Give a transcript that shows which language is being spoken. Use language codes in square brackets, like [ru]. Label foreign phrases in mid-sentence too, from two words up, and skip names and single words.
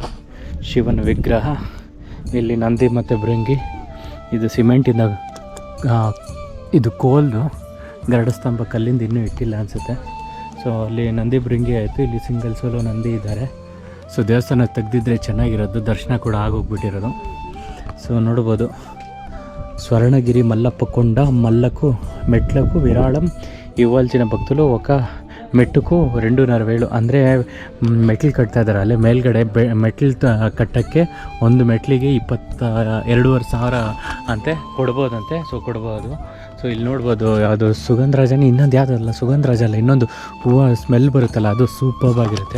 [kn] ಶಿವನ ವಿಗ್ರಹ, ಇಲ್ಲಿ ನಂದಿ ಮತ್ತು ಭೃಂಗಿ. ಇದು ಸಿಮೆಂಟಿಂದ ಇದು ಕೋಲ್ದು ಗರುಡ ಸ್ತಂಭ ಕಲ್ಲಿಂದ ಇನ್ನೂ ಇಟ್ಟಿಲ್ಲ ಅನಿಸುತ್ತೆ. ಸೊ ಅಲ್ಲಿ ನಂದಿ ಭೃಂಗಿ ಆಯಿತು, ಇಲ್ಲಿ [en] single solo [kn] ನಂದಿ ಇದ್ದಾರೆ. ಸೊ ದೇವಸ್ಥಾನ ತೆಗೆದಿದ್ರೆ ಚೆನ್ನಾಗಿರೋದು, ದರ್ಶನ ಕೂಡ ಆಗೋಗ್ಬಿಟ್ಟಿರೋದು. ಸೊ ನೋಡ್ಬೋದು [te] స్వర్ణగిరి మల్లప్పకొండ మల్లకు మెట్లకు విరాళం ఇవ్వాల్సిన భక్తులు ఒక [kn] ಮೆಟ್ಟಕ್ಕೂ 2.5 ಅಂದರೆ ಮೆಟ್ಲು ಕಟ್ತಾ ಇದ್ದಾರೆ. ಅಲ್ಲೇ ಮೇಲ್ಗಡೆ ಮೆಟ್ಲು ಕಟ್ಟೋಕ್ಕೆ ಒಂದು ಮೆಟ್ಲಿಗೆ 22,500 ಅಂತೆ ಕೊಡ್ಬೋದಂತೆ. ಸೊ ಕೊಡ್ಬೋದು. ಸೊ ಇಲ್ಲಿ ನೋಡ್ಬೋದು ಅದು ಸುಗಂಧರಾಜನೇ, ಇನ್ನೊಂದು ಯಾವುದಲ್ಲ ಸುಗಂಧರಾಜ ಅಲ್ಲ, ಇನ್ನೊಂದು ಹೂವು ಸ್ಮೆಲ್ ಬರುತ್ತಲ್ಲ ಅದು ಸೂಪರ್ಬ್ ಆಗಿರುತ್ತೆ.